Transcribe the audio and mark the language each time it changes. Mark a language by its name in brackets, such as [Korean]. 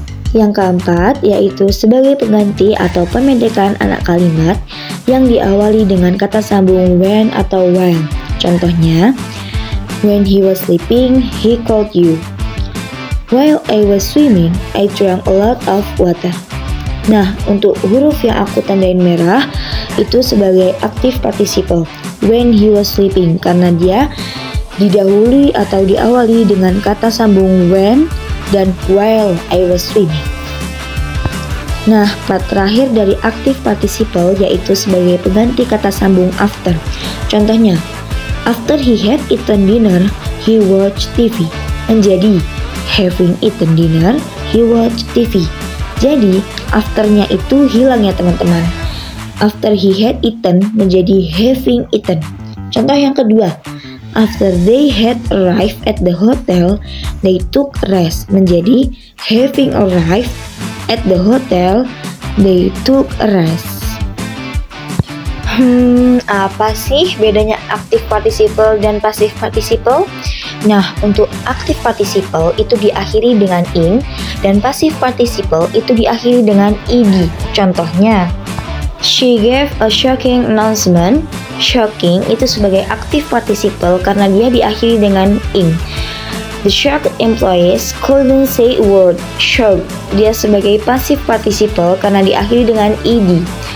[Indonesian] Yang keempat, yaitu sebagai pengganti atau pemendekan anak kalimat yang diawali dengan kata sambung when atau while. [English] Contohnya, when he was sleeping, he called you. While I was swimming, I drank a lot of water. [Indonesian] Nah, untuk huruf yang aku tandain merah, itu sebagai active participle. [English] When he was sleeping, [Indonesian] karena dia didahului atau diawali dengan kata sambung when dan [English] while I was swimming. [Indonesian] Nah, part terakhir dari active participle yaitu sebagai pengganti kata sambung after. [English] Contohnya, after he had eaten dinner, he watched TV. Menjadi having eaten dinner, he watched TV. [Indonesian] Jadi, afternya itu hilang ya teman-teman. [English] After he had eaten [Indonesian] menjadi having eaten. Contoh yang kedua, [English] after they had arrived at the hotel, they took rest. Menjadi having arrived at the hotel, they took a rest. [Indonesian] Apa sih bedanya active participle dan passive participle? Nah, untuk active participle itu diakhiri dengan ing dan passive participle itu diakhiri dengan ed. Contohnya, [English] She gave a shocking announcement. [Indonesian] Shocking itu sebagai aktif participle karena dia diakhiri dengan ing. [English] The shocked employees couldn't say a word. [Indonesian] Shocked, dia sebagai passive participle karena diakhiri dengan ed.